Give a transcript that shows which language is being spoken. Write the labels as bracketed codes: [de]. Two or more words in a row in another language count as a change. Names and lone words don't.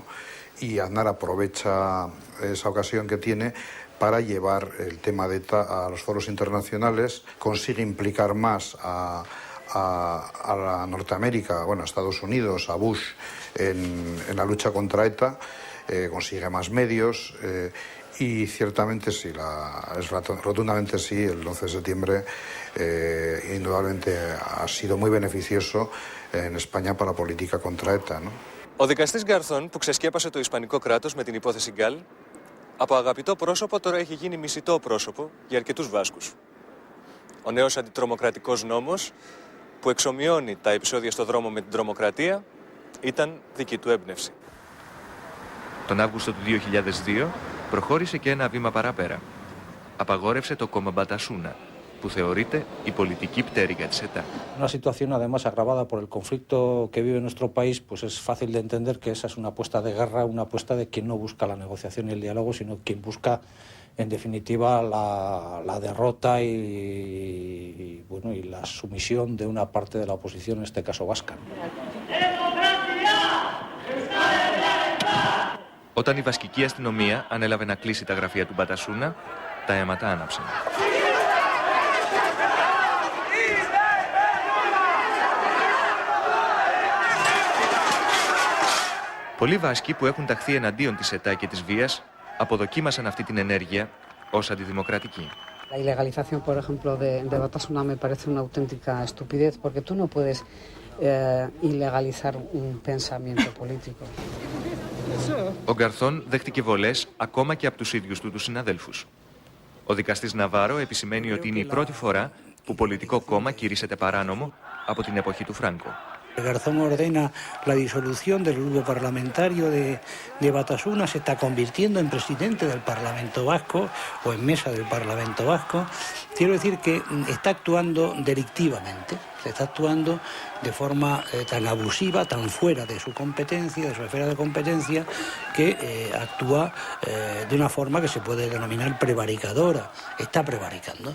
[es] Y Aznar aprovecha esa ocasión que tiene para llevar el tema de ETA a los foros internacionales, consigue implicar más a la Norteamérica, bueno, a Estados Unidos, a Bush, en la lucha contra ETA, consigue más medios y ciertamente sí, rotundamente sí, el 11 de septiembre indudablemente ha sido muy beneficioso en España para la política contra ETA, ¿no? [el] Ο δικαστής Γκαρθών, που ξεσκέπασε το Ισπανικό κράτος με την υπόθεση Γκάλ, Από αγαπητό πρόσωπο τώρα έχει γίνει μισητό πρόσωπο για αρκετούς Βάσκους. Ο νέος αντιτρομοκρατικός νόμος που εξομοιώνει τα επεισόδια στο δρόμο με την τρομοκρατία ήταν δική του έμπνευση. Τον Αύγουστο του 2002 προχώρησε και ένα βήμα παραπέρα. Απαγόρευσε το κόμμα Batasuna, που θεωρείται η πολιτική πτέρυγα της ΕΤΑ. [es] Una situación además agravada por el conflicto que vive nuestro país, pues es fácil de entender que esa es una apuesta de guerra, una apuesta de quien no busca la negociación y el diálogo, sino quien busca en definitiva la derrota y la sumisión de una parte de la oposición, en este caso vasca. [el] Όταν η βασκική αστυνομία ανέλαβε να κλείσει τα γραφεία του Batasuna, τα αίματα άναψαν. Πολλοί Βάσκοι που έχουν ταχθεί εναντίον της ΕΤΑ και της βίας αποδοκίμασαν αυτή την ενέργεια ως αντιδημοκρατική. [es] La ilegalización, por ejemplo, de Batasuna me parece una auténtica estupidez porque tú no puedes ilegalizar un pensamiento político. [el] Ο Γκαρθόν δέχτηκε βολές ακόμα και από τους ίδιους του τους συναδέλφους. Ο δικαστής Ναβάρο επισημαίνει ότι είναι η πρώτη φορά που πολιτικό κόμμα κηρύσσεται παράνομο από την εποχή του Φράγκο. [es] Garzón ordena la disolución del grupo parlamentario de Batasuna, se está convirtiendo en presidente del Parlamento Vasco o en mesa del Parlamento Vasco. Quiero decir que está actuando delictivamente, se está actuando de forma tan abusiva, tan fuera de su competencia, de su esfera de competencia, que actúa de una forma que se puede denominar prevaricadora, está prevaricando.